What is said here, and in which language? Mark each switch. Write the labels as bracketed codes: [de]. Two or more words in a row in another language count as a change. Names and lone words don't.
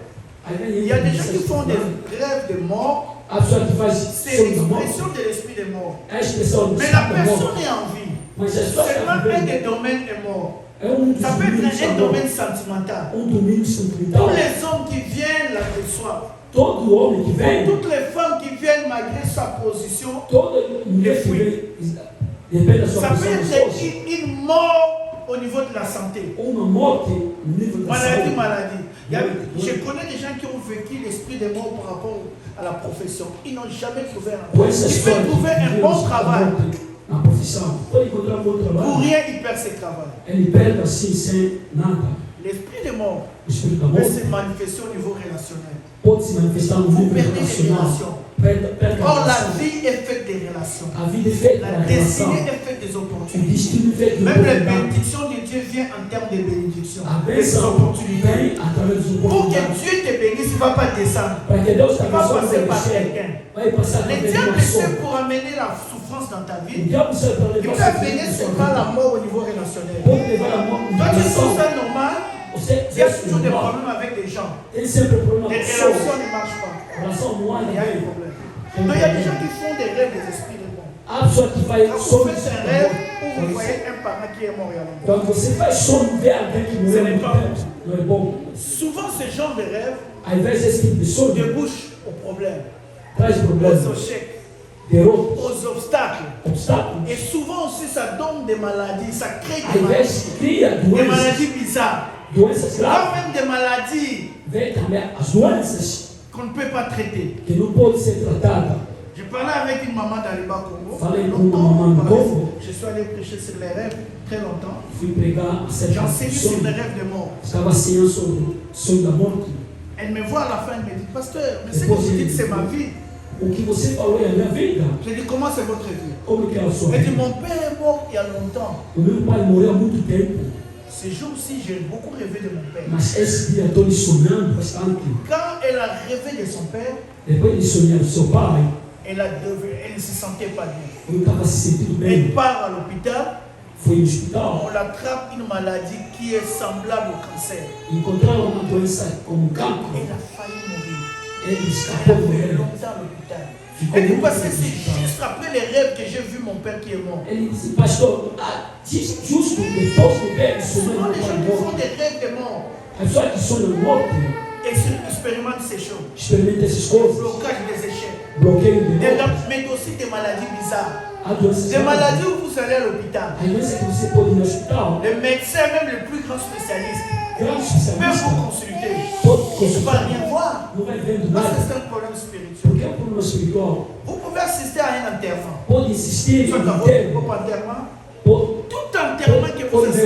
[pt] Aí [fr] Il y a des gens qui font des rêves de mort. [pt] a pessoa que faz [fr] C'est [pt] sonho da morte, [fr] l'expression de l'esprit de mort. [pt] é a expressão do [fr] Mais la [pt] espírito da morte. [fr] personne est en vie. [pt] Mas a pessoa [fr] Seulement [pt] está [fr] un [pt] vivendo. [fr] des domaines est mort. [pt] É dos [fr] Ça peut être [pt] domínios da [fr] un [pt] morte. [fr] domaine sentimental. [pt] Domínio [fr] Tous [pt] sentimental. [fr] les hommes qui viennent la reçoivent. [pt] Todo homem que vem, [fr] Toutes les femmes qui viennent malgré sa position. [pt] toda mulher que vem, depende da sua [fr] Ça peut [pt] posição de [fr] être [pt] força. [fr] une mort au niveau de la santé. [pt] Uma morte no nível da saúde. [fr] Maladie. Oui. Je connais des gens qui ont vécu l'esprit des morts par rapport à la profession. Ils n'ont jamais trouvé un [pt] Com essa [fr] Ils [pt] história [fr] peuvent trouver [pt] de [fr] un bon [pt] Deus, [fr] travail. [pt] a morte na profissão, pode encontrar um bom [fr] Pour [pt] trabalho. [fr] rien, ils perdent ce travail. [pt] Ele perde assim sem nada. [fr] L'esprit des morts [pt] O espírito da [fr] peut [pt] morte [fr] se manifester au niveau relationnel. [pt] pode se manifestar no [fr] Vous [pt] nível [fr] perdez des [pt] relacional. [fr] relations. [pt] Perde a [fr] Or, la [pt] relação. [fr] vie est faite des relations. [pt] A vida é feita [fr] La [pt] da relação. [fr] destinée est faite des [pt] O [fr] opportunités. [pt] destino é feito de [fr] Même les [pt] oportunidade. [fr] bénédictions de Dieu viennent en termes de bénédictions. [pt] A [fr] Des [pt] bênção [fr] opportunités. [pt] vem através das [fr] Pour que [pt] oportunidades. [fr] Dieu te bénisse, il ne va pas descendre. [pt] Para que Deus te [fr] Il va [pt] abençoe, [fr] passer par [pt] você [fr] quelqu'un. [pt] vai passar [fr] Le [pt] através de [fr] diable [pt] uma [fr] c'est [pt] pessoa. [fr] pour amener la souffrance dans ta [pt] O [fr] vie. [pt] diabo serve para [fr] Il [pt] levar [fr] peut amener [pt] sofrimento na sua [fr] seulement la [pt] vida. [fr] mort au niveau relationnel. [pt] Pode levar a morte [fr] Toi, [pt] na [fr] tu es [pt] relação. [fr] ça normal, [pt] Você [fr] tu as [pt] é [fr] toujours des [pt] normal. [fr] problèmes avec des gens. [pt] Tem sempre problema [fr] Les [pt] com pessoas. [fr] relations ne marchent pas. [pt] A relação não anda [fr] Il y a un [pt] bem. [fr] problème. Donc il y a des gens qui font des rêves des esprits de mort. [pt] A pessoa que faz [fr] Quand vous [pt] sonhos [fr] faites un [pt] da [fr] rêve [pt] morte. [fr] où vous voyez un parent qui est mort il y a longtemps. [pt] Quando você faz sonho, vê alguém que [fr] Ce [pt] morreu há [fr] n'est [pt] muito [fr] pas [pt] tempo. Não é bom. [fr] Souvent, ce genre de rêve [pt] Ao invés desse tipo de sonho, [fr] débouche aux problèmes, [pt] traz [fr] aux [pt] problemas, [fr] échecs, [pt] derrotas, [fr] aux obstacles. [pt] obstáculos. [fr] Et souvent aussi, ça donne des maladies, ça crée [pt] Ao [fr] des [pt] invés [fr] maladies, [pt] cria [fr] des [pt] doenças, [fr] maladies bizarres. [pt] doenças [fr] Voire [pt] graves, [fr] même des maladies [pt] vem também as doenças [fr] qu'on ne peut pas traiter. [pt] que não podem ser tratadas. [fr] Je parlais avec une maman d'Aliba Congo. [pt] Falei com [fr] Longtemps, [pt] uma mamãe [fr] on [pt] do [fr] parlait. [pt] Congo. [fr] Je suis allé prêcher sur les rêves très longtemps. [pt] Fui pregar acerca [fr] J'ai [pt] do [fr] enseigné sur les [pt] sonho. [fr] rêves de mort. [pt] Estava ensinando sobre o sonho da morte. [fr] Elle me voit à la fin, elle me dit, pasteur, mais ce que vous dites, c'est ma vie. [pt] O que você falou é a minha vida. [fr] Je dis, comment c'est votre vie? [pt] Como que é a sua [fr] Elle dit, [pt] vida? [fr] mon père est mort il y a longtemps. [pt] O meu pai morreu há muito tempo, [fr] Ce jour-ci, j'ai beaucoup rêvé de mon père. [pt] mas esse dia estou lhe sonhando bastante. [fr] Quand elle a rêvé de son père, [pt] Depois de sonhar o seu pai, [fr] elle ne se sentait pas bien. [pt] eu estava se sentindo [fr] Elle [pt] bem. [fr] part à l'hôpital, [pt] Foi no hospital, [fr] on l'attrape une maladie qui est semblable au cancer. [pt] encontraram uma doença como cancro. [fr] Elle a failli mourir. [pt] Ele [fr] Elle [pt] escapou [fr] a [pt] de [fr] fait [pt] morrer. [fr] longtemps à l'hôpital. [pt] Ficou [fr] Elle dit, [pt] muito [fr] parce que [pt] tempo no [fr] c'est [pt] hospital. [fr] juste après les rêves que j'ai vu mon père qui est mort. [pt] Ele disse, pastor, justo depois de ver [fr] Souvent, [pt] sonhando [fr] les [pt] com [fr] gens [pt] a [fr] qui font [pt] morte, [fr] des rêves de mort [pt] a pessoa que sonha morte [fr] expérimentent ces choses. [pt] experimenta essas [fr] Le [pt] coisas, [fr] blocage des échecs. [pt] bloqueio de [fr] Des- [pt] morte, [fr] Mais aussi des maladies bizarres. [pt] há doenças [fr] Des [pt] graves. [fr] maladies où vous allez à l'hôpital. [pt] Às vezes que você pode ir no hospital, [fr] Les médecins, même les plus grands spécialistes, [pt] grande [fr] peuvent [pt] especialista, [fr] vous consulter. [pt] pode [fr] Ils ne vont [pt] consultar, [fr] rien voir. [pt] não vai vendo [fr] Parce que [pt] nada, [fr] c'est un problème spirituel. [pt] porque é um problema espiritual. [fr] Vous pouvez assister à un enterrement. [pt] Pode insistir [fr] Soit [pt] no [fr] à votre [pt] enterro, [fr] propre enterrement. [pt] pode, [fr] Tout enterrement que vous [pt] pode ver